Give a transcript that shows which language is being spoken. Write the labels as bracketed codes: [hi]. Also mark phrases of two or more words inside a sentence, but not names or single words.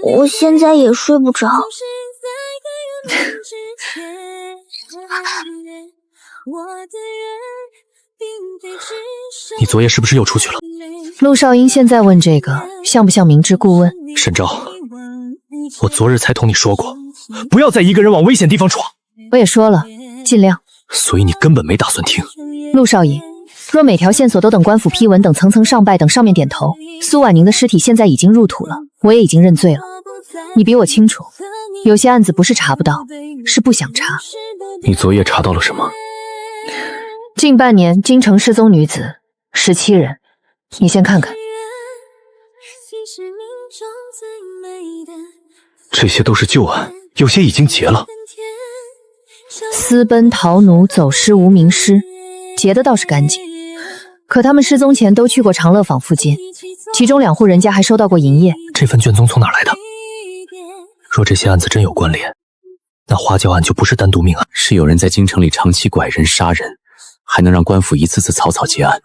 [zh] 我现在也睡不着。你昨夜是不是又出去了？陆少英现在問這個，像不像明知故問？沈昭，我昨日才同你說過，不要再一個人往危險地方闖。我也說了，盡量。所以你根本沒打算聽。陸少隱，若每條線索都等官府批文，等層層上拜，等上面點頭，蘇婉寧的屍體現在已經入土了，我也已經認罪了。你比我清楚，有些案子不是查不到，是不想查。你昨夜查到了什麼？近半年京城失蹤女子17人，你先看看。這些都是舊案，有些已經結了。私奔逃奴、走失無名屍，結的倒是乾淨。可他們失蹤前都去過長樂坊附近，其中2戶人家還收到過營業。這份卷宗從哪來的？若這些案子真有關聯，那花轎案就不是單獨命案，是有人在京城裡長期拐人殺人，還能讓官府一次次草草結案。